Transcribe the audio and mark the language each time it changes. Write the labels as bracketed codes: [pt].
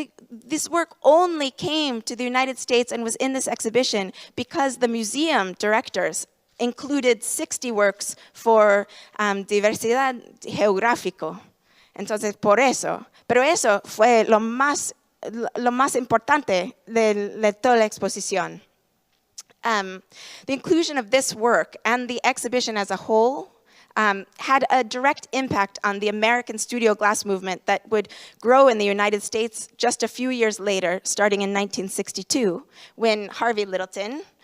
[en] This work only came to the United States and was in this exhibition because the museum directors included 60 works for [es] diversidad geográfico. Entonces, por eso. Pero eso fue lo más importante de toda la exposición. [en] The inclusion of this work and the exhibition as a whole had a direct impact on the American studio glass movement that would grow in the United States just a few years later, starting in 1962, when Harvey Littleton,